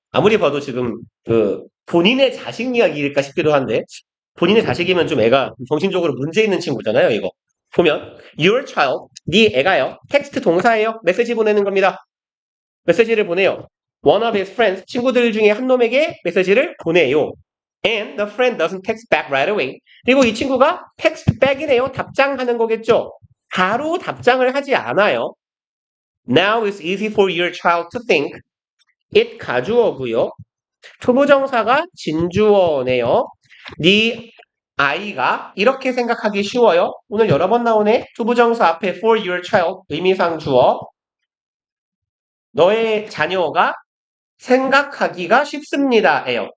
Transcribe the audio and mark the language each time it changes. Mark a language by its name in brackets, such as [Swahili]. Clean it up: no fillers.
[Korean] 아무리 봐도 지금 그 본인의 자식 이야기일까 싶기도 한데 본인의 자식이면 좀 애가 정신적으로 문제 있는 친구잖아요, 이거. 보면 [English] your child, [Korean] 네 애가요. 텍스트 동사예요. 메시지 보내는 겁니다. 메시지를 보내요. [English] One of his friends, [Korean] 친구들 중에 한 놈에게 메시지를 보내요. [English] And the friend doesn't text back right away. [Korean] 그리고 이 친구가 [English] text back [Korean] 이네요. 답장하는 거겠죠. 바로 답장을 하지 않아요. [English] Now it's easy for your child to think. [Korean] it 가주어고요. 투부정사가 진주어네요. 네 아이가 이렇게 생각하기 쉬워요. 오늘 여러 번 나오네. 투부정사 앞에 [English] for your child [Korean] 의미상 주어. 너의 자녀가 생각하기가 쉽습니다예요.